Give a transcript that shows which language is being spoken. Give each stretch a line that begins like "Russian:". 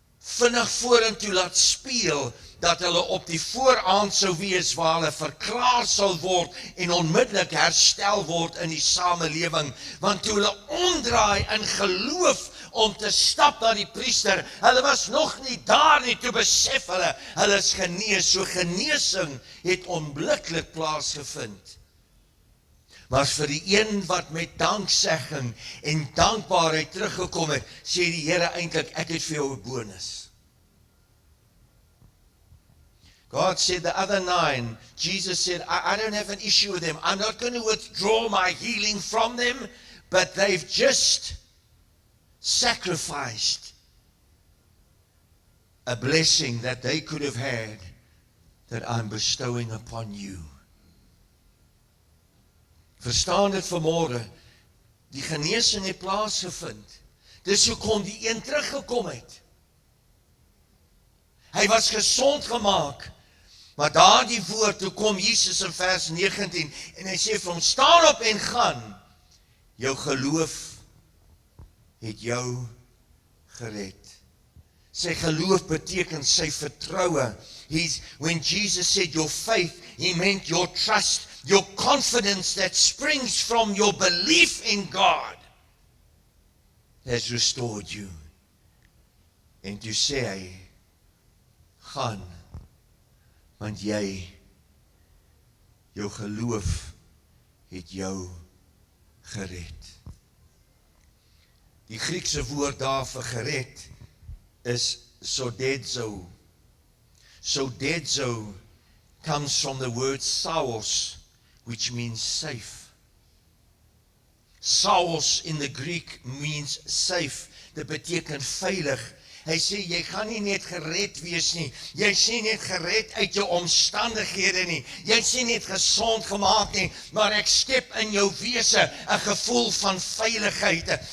Afrikaans: vinnig vorentoe laat speel, dat hulle op die vooraand sou wees, waar hulle verklaar sal word, en onmiddellik herstel word in die samelewing, want toe hulle omdraai in geloof, om te stap na die priester, hulle was nog nie daar nie, toe besef hulle is genees, so genesing het onmiddellik plaasgevind. Maar vir die een wat met danksegging en dankbaarheid teruggekom het, sê die Here eintlik, ek het vir jou 'n bonus.
English: God said the other 9, Jesus said, I don't have an issue with them, I'm not going to withdraw my healing from them, but they've just sacrificed a blessing that they could have had that I'm bestowing upon you.
Afrikaans: Verstaan dit vanmôre, die genesing het plaasgevind. Dis hoekom die een teruggekom het. Hy was gesond gemaak, maar daardie woord, toe kom Jesus in vers 19, en hy sê vir hom, staan op en gaan, jou geloof het jou gered. Sy geloof beteken sy vertroue.
English: When Jesus said your faith, he meant your trust, your confidence that springs from your belief in God has restored you.
Afrikaans: En toe sê hy, gaan, want jou geloof het jou gered. Die Griekse woord daar vir gered is sodezo.
English: Sodezo comes from the word saos, which means safe. Saos in the Greek means safe.
Afrikaans: Dit beteken veilig. Hy sê, jy gaan nie net gered wees nie. Jy sê net gered uit jou omstandighede nie. Jy sê net gesond gemaak nie. Maar ek skep in jou wese 'n gevoel van veiligheid.